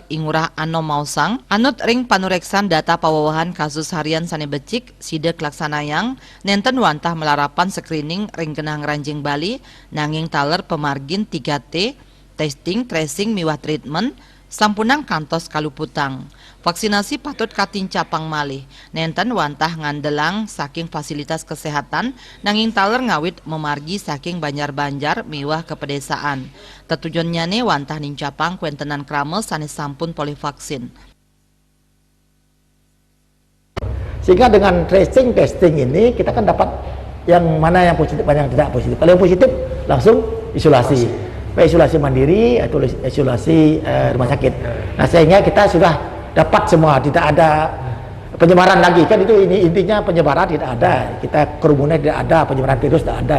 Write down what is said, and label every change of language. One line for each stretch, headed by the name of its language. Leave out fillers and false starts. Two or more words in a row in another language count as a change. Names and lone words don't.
Balinese: Ingurah Ano Mausang, anut ring panureksan data pawawahan kasus harian sane becik, sidek laksanayang, nenten wantah melarapan screening ring genang ranjing Bali, nanging taler pemargin 3T,
English: testing, tracing,
Balinese: miwah treatment, sampunang kantos kaluputang. Vaksinasi patut katincapang malih, nenten wantah ngandelang saking fasilitas kesehatan, nanging taler ngawit memargi saking banjar-banjar miwah ke pedesaan. Tetujuannya ne wantah nincapang kuentenan krame sanes sampun polivaksin.
Indonesian: Sehingga dengan
English: tracing testing
Indonesian: ini kita kan dapat yang mana yang positif, mana yang tidak positif. Kalau yang positif langsung isolasi. Baik isolasi mandiri atau isolasi rumah sakit. Nah, sehingga kita sudah dapat semua, tidak ada penyebaran lagi, kan itu ini intinya, penyebaran tidak ada, kita kerumunan tidak ada, penyebaran virus tidak ada.